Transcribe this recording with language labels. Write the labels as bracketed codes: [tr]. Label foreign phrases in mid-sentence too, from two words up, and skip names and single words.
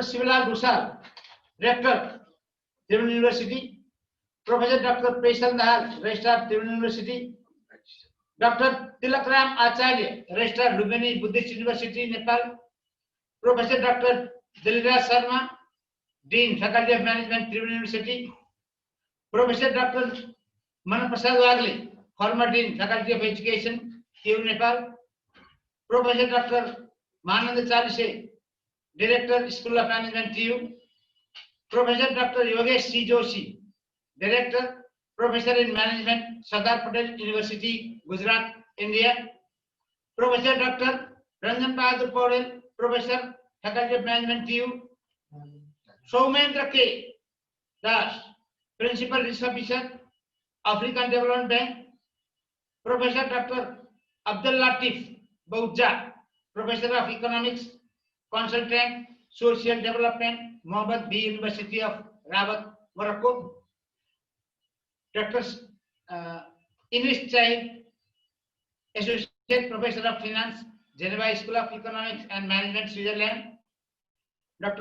[en] Sivalal Bhusal, Rector, Tribhuvan University, Professor Dr. Paisal Nahar, Registrar, Tribhuvan University, Dr. Tilakram Acharya, Registrar, Lumbini Buddhist University, Nepal, Professor Dr. Dilraj Sharma, Dean, Faculty of Management, Tribhuvan University, Professor Dr. Manaprasad Wagle, former Dean, Faculty of Education, TU, Nepal, Professor Dr. Manand Chalise, Director, School of Management, TU, Professor Dr. Yogesh C. Joshi, Director, Professor in Management, Sardar Patel University, Gujarat, India, Professor Dr. Ranjan Bahadur Paudel, Professor, Faculty of Management, TU, Soumendra K. Das, Principal Research Officer, African Development Bank, Professor Dr. Abdul Latif Baudja, Professor of Economics, Consultant, Social Development, Mohammed B. University of Rabat, Morocco, Dr. Ines Chai, Associate Professor of Finance, Geneva School of Economics and Management, Switzerland, Dr.